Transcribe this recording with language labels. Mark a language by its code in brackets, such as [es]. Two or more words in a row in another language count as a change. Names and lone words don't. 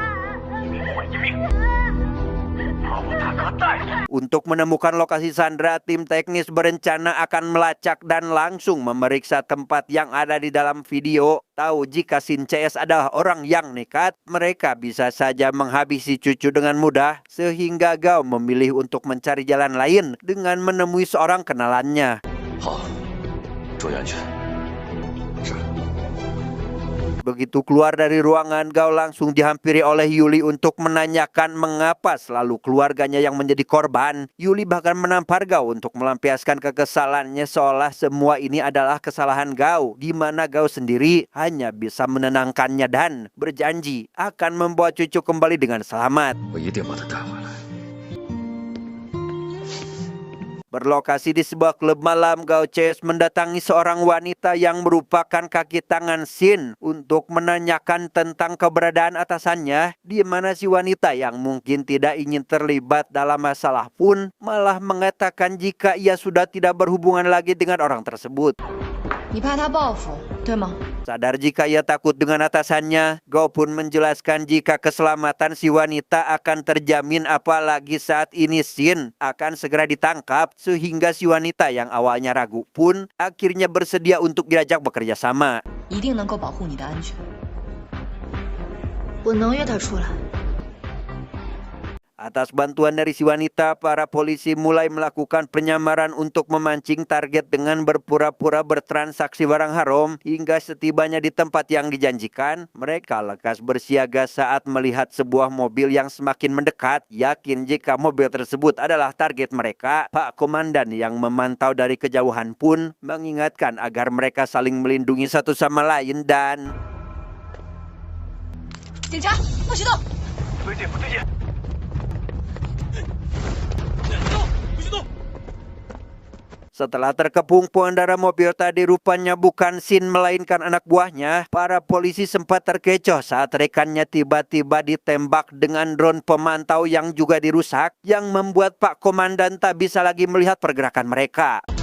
[id] Untuk menemukan lokasi Sandra, tim teknis berencana akan melacak dan langsung memeriksa tempat yang ada di dalam video. Tahu jika Sin CS adalah orang yang nekat, mereka bisa saja menghabisi cucu dengan mudah, sehingga Gao memilih untuk mencari jalan lain dengan menemui seorang kenalannya. [zh] 好，注意安全。是。 [id] Begitu keluar dari ruangan, Gao langsung dihampiri oleh Yuli untuk menanyakan mengapa selalu keluarganya yang menjadi korban. Yuli bahkan menampar Gao untuk melampiaskan kekesalannya seolah semua ini adalah kesalahan Gao, di mana Gao sendiri hanya bisa menenangkannya dan berjanji akan membawa cucu kembali dengan selamat. [zh] 我一定把他带回来。 [id] Berlokasi di sebuah klub malam, Gao CS mendatangi seorang wanita yang merupakan kaki tangan Sin untuk menanyakan tentang keberadaan atasannya, di mana si wanita yang mungkin tidak ingin terlibat dalam masalah pun malah mengatakan jika ia sudah tidak berhubungan lagi dengan orang tersebut. [zh] 你怕他报复，对吗？ [id] Sadar jika ia takut dengan atasannya, Gao pun menjelaskan jika keselamatan si wanita akan terjamin, apalagi saat ini Sin akan segera ditangkap, sehingga si wanita yang awalnya ragu pun akhirnya bersedia untuk diajak bekerja sama. [zh] 一定能够保护你的安全。我能约他出来。 [id] Atas bantuan dari si wanita, para polisi mulai melakukan penyamaran untuk memancing target dengan berpura-pura bertransaksi barang haram. Hingga setibanya di tempat yang dijanjikan, mereka lekas bersiaga saat melihat sebuah mobil yang semakin mendekat. Yakin jika mobil tersebut adalah target mereka, Pak Komandan yang memantau dari kejauhan pun mengingatkan agar mereka saling melindungi satu sama lain dan... [zh] 警察，不许动！不对劲，不对劲！ [id] Setelah terkepung pengendara mobil tadi rupanya bukan Sin melainkan anak buahnya, para polisi sempat terkecoh saat rekannya tiba-tiba ditembak dengan drone pemantau yang juga dirusak, yang membuat Pak Komandan tak bisa lagi melihat pergerakan mereka.